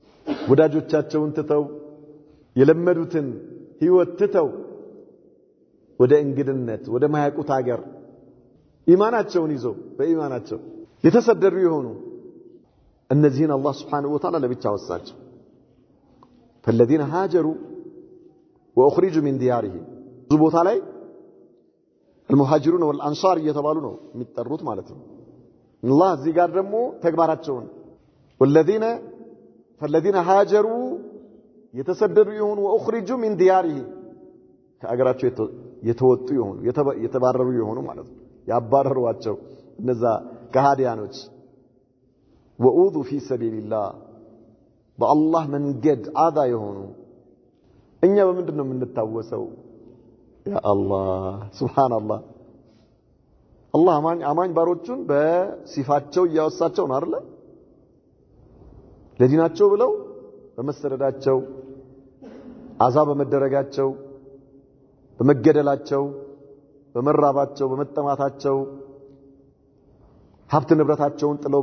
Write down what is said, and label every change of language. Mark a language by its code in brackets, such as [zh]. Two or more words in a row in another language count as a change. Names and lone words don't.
[am] ወዳጆቻቸውን ትተው የለመዱትን ህይወት ትተው ወደ እንግድነት ወደ ማያውቁት ሀገር ኢማናቸውን ይዘው በኢማናቸው የተሰደዱ የሆኑ እነዚህን አላህ [ar] سبحانه وتعالى [am] ለብቻ ወሳቸው [ar] فالذين هاجروا واخرجوا من ديارهم [am] ብዙ ቦታ ላይ [ar] المهاجرون والانصار [am] እየተባሉ ነው የሚጠሩት ማለት ነው አላህ እዚህ ጋር ደግሞ ተግባራቸውን [ar] فالذين هاجروا [am] የተሰደዱ የሆኑ [ar] واخرجوا من ديارهم [am] ከአገራቸው የተወጡ የሆኑ የተባረሩ የሆኑ ማለት ነው ያባረሯቸው እነዛ ከሃዲያኖች [ar] وأوذوا في سبيل الله بالله [am] መንገድ አዛ የሆኑ እኛ በምንድነው የምንታወሰው ያ አላህ ሱብሃንአላህ አላህ አማኝ ባሮቹን በሲፋቸው ያወሳቸው ነው አይደል ለዲናቸው ብለው በመሰደዳቸው አዛ በመደረጋቸው በመገደላቸው በመራባቸው በመጠማታቸው ሀብት ንብረታቸውን ጥለው